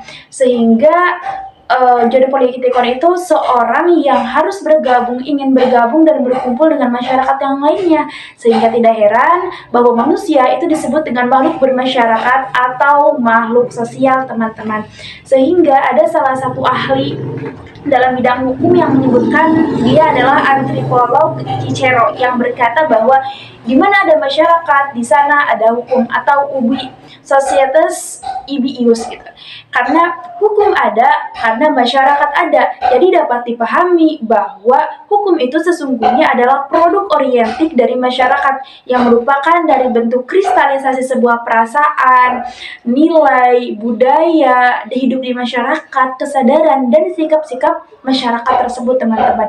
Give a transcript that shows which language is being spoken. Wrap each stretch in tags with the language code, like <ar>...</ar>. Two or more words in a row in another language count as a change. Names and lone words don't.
<id>Sehingga jadi politikon itu seorang yang harus ingin bergabung dan berkumpul dengan masyarakat yang lainnya, sehingga tidak heran bahwa manusia itu disebut dengan makhluk bermasyarakat atau makhluk sosial, teman-teman. Sehingga ada salah satu ahli dalam bidang hukum yang menyebutkan, dia adalah antropolog Cicero, yang berkata bahwa di mana ada masyarakat, di sana ada hukum, atau</id> <la>ubi societas ibi ius</la> <id>gitu. Karena hukum ada, karena masyarakat ada. Jadi dapat dipahami bahwa hukum itu sesungguhnya adalah produk orientik dari masyarakat yang merupakan dari bentuk kristalisasi sebuah perasaan, nilai, budaya, hidup di masyarakat, kesadaran, dan sikap-sikap masyarakat tersebut, teman-teman.</id>